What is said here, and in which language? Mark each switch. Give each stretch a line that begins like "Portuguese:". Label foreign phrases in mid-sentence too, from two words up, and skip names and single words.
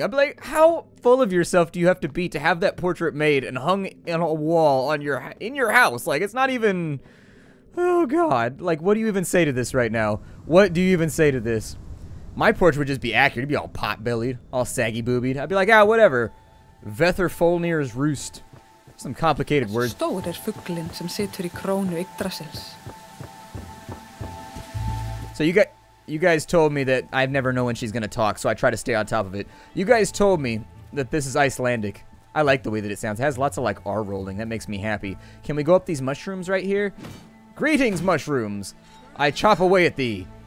English: I'm like, how full of yourself do you have to be to have that portrait made and hung in a wall on in your house? Like, it's not even, oh god, like, what do you even say to this right now? What do you even say to this? My portrait would just be accurate. It'd be all pot-bellied, all saggy-boobied. I'd be like, ah, whatever. Vetherfolnir's roost. Some complicated words.
Icelandic: Stór fuglinn sem situr í krónu Yggdrasils.
English: So you guys told me that I've never know when she's going to talk, so I try to stay on top of it. You guys told me that this is Icelandic. I like the way that it sounds. It has lots of, like, R rolling. That makes me happy. Can we go up these mushrooms right here? Greetings, mushrooms! I chop away at thee.